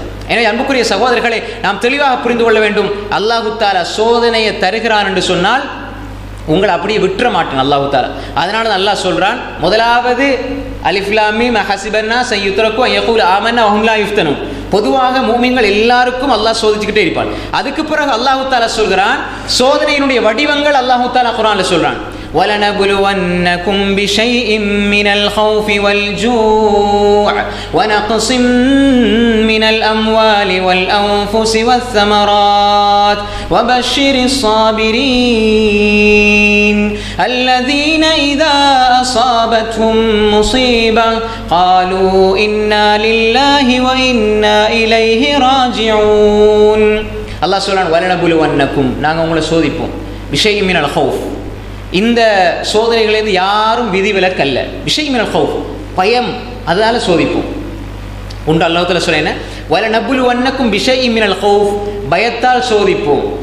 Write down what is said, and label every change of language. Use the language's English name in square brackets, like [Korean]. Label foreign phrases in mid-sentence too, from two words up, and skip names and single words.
[Tamil] எனவே அன்புக்குரிய சகோதரர்களை நாம் தெளிவாக புரிந்து கொள்ள வேண்டும். அல்லாஹு தஆலா சோதனையை தருகிறான் என்று சொன்னால் உங்களை அப்படியே விட்டுற மாட்டான் அல்லாஹு தஆலா. அதனால தான் அல்லாஹ் சொல்றான், முதலாவது [Arabic] الم أحسب الناس أن يتركوا أن يقولوا آمنا وهم لا يفتنون. [Tamil] பொதுவாக மூமின்கள் எல்லாருக்கும் அல்லாஹ் சோதிச்சுக்கிட்டே இருப்பான். அதுக்கு பிறகு அல்லாஹு தஆலா சொல்கிறான், சோதனையினுடைய வடிவங்கள் அல்லாஹு தஆலா குர்ஆன்ல சொல்றான், [Arabic] وَلَنَبْلُوَنَّكُمْ بِشَيْءٍ مِّنَ الْخَوْفِ وَالْجُوعِ وَنَقْصٍ مِّنَ الْأَمْوَالِ وَالْأَنفُسِ وَالثَّمَرَاتِ وَبَشِّرِ الصَّابِرِينَ الَّذِينَ إِذَا أَصَابَتْهُم مُّصِيبَةٌ قَالُوا إِنَّا لِلَّهِ وَإِنَّا إِلَيْهِ راجعون. [Tamil] அல்லாஹ் சொல்றான், வலனபுலுவன்னக்கும், நாங்கள் உங்களை சோதிப்போம், [Arabic] بشيء من الخوف, [Tamil] இந்த சோதனைகளிலிருந்து யாரும் விதிவிலக்கல்ல, [Arabic] بشيء من الخوف, [Tamil] பயம், அதனால சோதிப்போம் உண்டு. அல்லாஹ் தஆலா சொல்ற என்ன, [Arabic] ولنبلونكم بشيء من الخوف, [Tamil] பயத்தால் சோதிப்போம்.